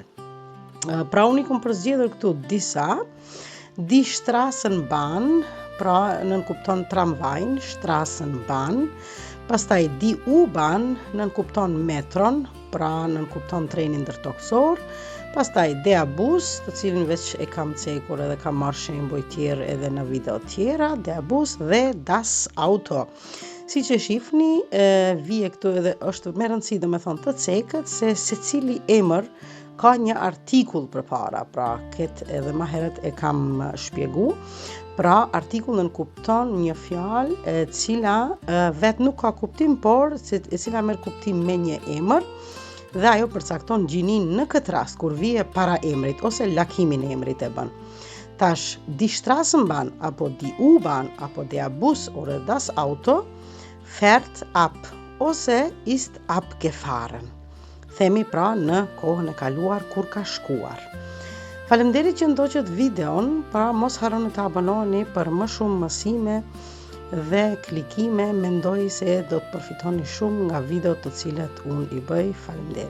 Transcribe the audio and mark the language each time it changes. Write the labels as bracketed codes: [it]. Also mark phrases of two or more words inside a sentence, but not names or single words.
[sq] Pra unë i kom përzgjedhur këtu disa, [de] die Straßenbahn, [sq] pra nënkupton tramvajn, Straßenbahn, pastaj [de] die U-Bahn [sq] nënkupton metron, pra nënkupton trenin ndërtoksor, Pastaj [de] der Bus, [sq] të cilin veç e kam cekur edhe kam marrë shembuj tjerë edhe në video tjera, [de] der Bus dhe das Auto. [sq] Si që shifni, vije këtu edhe është me rëndësi dhe me thonë të cekët, se secili emër ka një artikull përpara, pra këtë edhe ma herët e kam shpjegu. Pra artikull nënkupton një fjalë e cila vetë nuk ka kuptim, por e cila merr kuptim me një emër dhe ajo përcakton gjinin në këtë rast kur vije para emrit ose lakimin e emrit e bën. [de] Tash die Straßenbahn apo die U-Bahn apo der Bus oder das Auto fährt ab ose ist abgefahren. [sq] Themi pra në kohën e kaluar kur ka shkuar. Faleminderit që ndoqët videon, pra mos harroni të abonoheni për më shumë mësime dhe klikime, mendoj se do të përfitoni shumë nga videot të cilat unë i bëj.